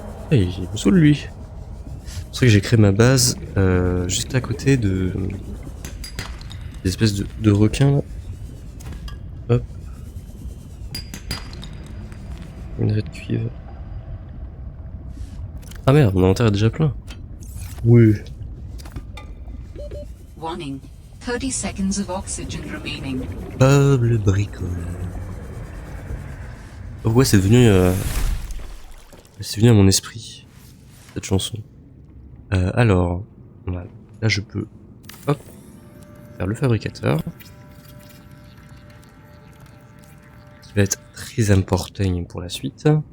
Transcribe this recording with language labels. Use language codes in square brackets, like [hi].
[fr] Et il me saoule lui. C'est pour ça que j'ai créé ma base juste à côté de... des espèces de requins là. Hop. Une raie de cuivre. Ah merde, mon inventaire est déjà plein. Oui. [en] Warning. 30 seconds of oxygen remaining. [fr] Bob le bricole. Oh ouais, c'est devenu à mon esprit cette chanson. Alors, voilà. Là je peux, hop, faire le fabricateur, qui va être très important pour la suite.